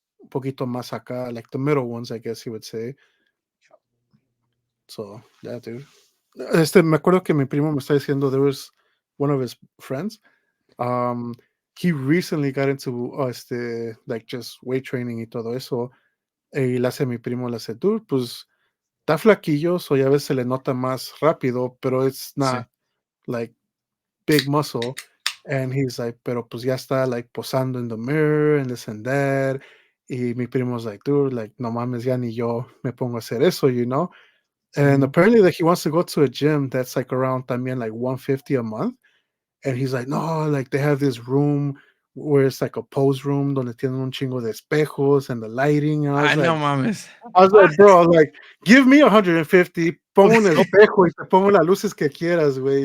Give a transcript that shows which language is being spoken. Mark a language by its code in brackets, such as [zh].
[es] poquito más acá, [en] like the middle ones, I guess you would say. So yeah, dude. [es] Me acuerdo que mi primo me está diciendo [en] there was one of his friends. Um, he recently got into like just weight training [es] y todo eso. Y le hace mi primo, le hace, dude, pues está flaquillo, so ya a veces se le nota más rápido, pero [en] it's [es] sí. [en] not like big muscle. And he's like, [es] pero pues ya está like posando [en] in the mirror and this and that. [es] Y mi primo's like, dude, like, no mames, ya ni yo me pongo a hacer eso, [en] you know? And Mhm. apparently, like, he wants to go to a gym that's like around [es] también [en] like 150 a month. And he's like, no, like they have this room where it's like a pose room [es] donde tienen un chingo de espejos [en] and the lighting. And [es] Ay, no mames. [en] I was like, bro, like, give me 150, [es] pongo un No, espejo y te pongo las luces que quieras, güey.